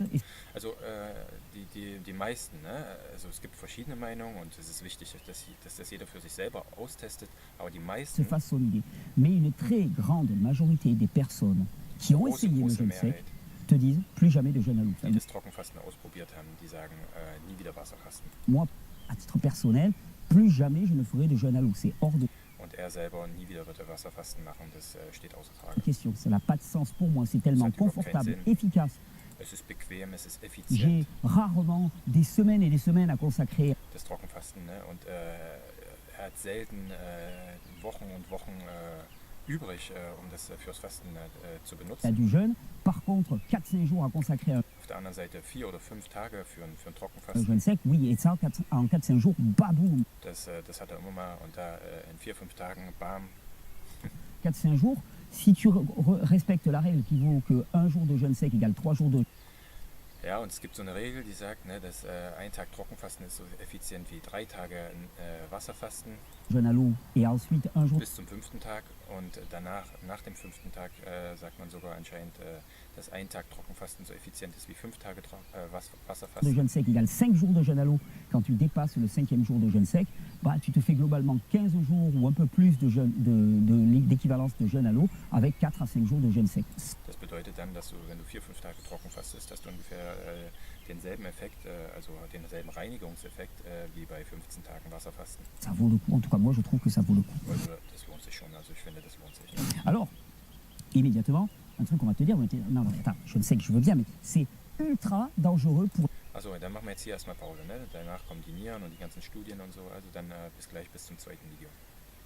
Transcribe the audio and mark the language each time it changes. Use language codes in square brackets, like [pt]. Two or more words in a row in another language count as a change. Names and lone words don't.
[fr] Et [de] Also die meisten, ne? Also es gibt verschiedene Meinungen und es ist wichtig, dass das jeder für sich selber austestet, aber die [fr] se [de] meisten, [fr] fasse son idée. Mais une très grande majorité des personnes qui ont [de] große, [fr] essayé le [de] große [fr] jeûne sec [de] Mehrheit, [fr] te disent plus jamais de jeûne à l'eau. [de] die das Trockenfasten ausprobiert haben, die sagen, nie wieder Wasserfasten. [fr] Moi, à titre personnel, plus jamais je ne ferai de jeûne à l'eau. C'est hors de [de] Und er selber nie wieder wird er Wasserfasten machen, das steht außer Frage. [fr] question. Ça n'a pas de sens pour moi. C'est tellement Ça n'a confortable, aucun sens. efficace. [de] Es ist bequem, es ist [fr] J'ai [de] effizient, [fr] rarement des semaines et des semaines à consacrer [de] das Trockenfasten. Ne? Und er hat selten Wochen und Wochen übrig, um das fürs Fasten zu [fr] à [de] benutzen. [fr] du jeûne. Par contre, 4-5 jours à consacrer à [de] Auf der anderen Seite 4 oder 5 Tage für ein [fr] un [de] Trockenfasten. [fr] jeûne sec, oui, et ça en 4-5 jours, baboum. [de] Das hat er immer mal und da in 4, 5 Tagen, bam. [fr] 4-5 jours, si tu respectes la règle qui vaut que un jour de jeûne sec égale 3 jours de [de] Ja, und es gibt so eine Regel, die sagt, ne, dass ein Tag Trockenfasten ist so effizient wie 3 Tage Wasserfasten. [fr] jeûne à l'eau et ensuite un jour [de] bis zum 5. Tag und danach, nach dem 5. Tag, sagt man sogar anscheinend, dass ein Tag Trockenfasten so effizient ist wie 5 Tage [fr] de [de] Wasserfasten. [fr] jeûne sec égale 5 jours de jeûne à l'eau. Quand tu dépasses le 5e jour de jeûne sec, bah, tu te fais globalement 15 jours ou un peu plus d'équivalence de jeûne à l'eau avec 4 à 5 jours de jeûne sec. [de] Das bedeutet dann, dass du, wenn du 4-5 Tage trocken fastest, dass du ungefähr denselben Effekt, also denselben Reinigungseffekt wie bei 15 Tagen Wasserfasten. [fr] Ça vaut le coup, en tout cas moi je trouve que ça vaut le coup. [de] Also das lohnt sich schon, also ich finde, das lohnt sich. [fr] Alors, immédiatement, un truc qu'on va te dire, on va te dire, non, non, attends, jeûne sec, je veux bien, mais c'est ultra dangereux pour... [de] Also dann machen wir jetzt hier erstmal Pause, ne? Danach kommen die Nieren und die ganzen Studien und so, also dann bis gleich, bis zum zweiten Video.